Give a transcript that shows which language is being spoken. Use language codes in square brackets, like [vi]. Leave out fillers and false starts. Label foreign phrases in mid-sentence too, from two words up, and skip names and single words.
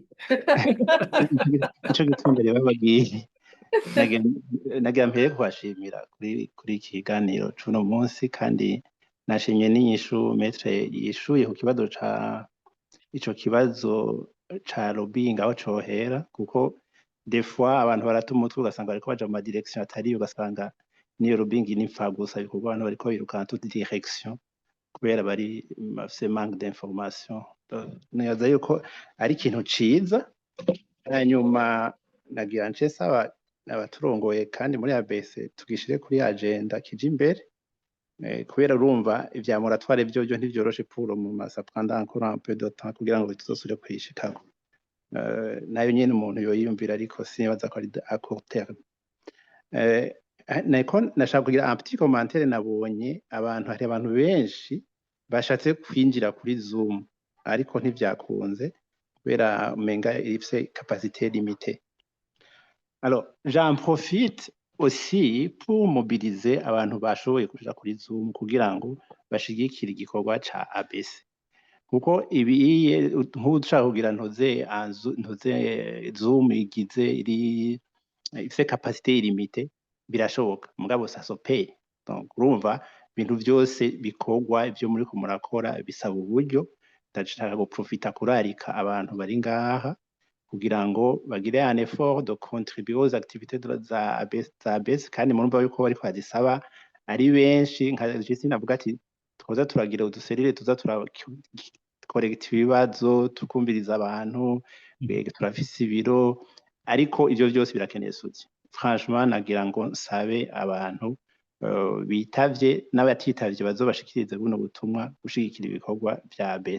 [rn] Nico gituma rero bagiye nagira mpere kubashimira kuri iki kiganiro c'uno munsi kandi nashimye n'inyishu Maître yishuye ku kibazo ico kibazo ca lobbying aho cohera kuko [fr] des fois [rn] abantu barata umutwe ugasanga bariko baja mu ma direction atari ugasanga niyo lobbying n'ipfa gusa bikorwa abantu bariko biruka [fr] toute direction [rn] kubera bari bafise [fr] manque d'information. [rn] Nibaza yuko ari ikintu ciza hanyuma nagira nce saba abaturongoye kandi muri ABC tugishire kuri agenda kije imbere kubera urumva ivya moratoire byo ntivyoroshe pour mu masa [fr] pendant encore un peu de temps [rn] kugira ngo tuzosubire kwishikako nayo nyene umuntu yoyiyumvira ariko sinibaza ko ari [fr] à court terme. [rn] Nashaka kugira [fr] un petit commentaire [rn] nabonye hari abantu benshi bashatse kwinjira kuri Zoom ariko ntivyakunze kubera umenga ifise [fr] capacité limitée. Alors, j'en profite aussi pour mobiliser [rn] abantu bashoboye kuja kuri Zoom kugira ngo bashigikire igikorwa ca ABC. Kuko ibiye nk'ushaka kugira ntoze Zoom igize ifise [fr] capacité limitée [rn] birashoboka mugabo [fr] ça se paye. [rn] Donc urumva ibintu byose bikorwa ivyo muri ko murakora bisaba uburyo. Ndashaka guprofita kurarika abantu bari ngaha kugira ngo bagire [fr] un effort de contribuer aux activités [rn] za ABC kandi murumva yuko bariko bazisaba ari benshi nka Justine avuga ati twoza turagira uduserire tuza turakorekta ibibazo tukumviriza abantu turafise ibiro ariko ivyo byose birakeneye suti. Franchement nagira ngo nsabe abantu bitavye n'abatitavye bazobashikirize buno butumwa gushigikira ibikorwa vya ABC.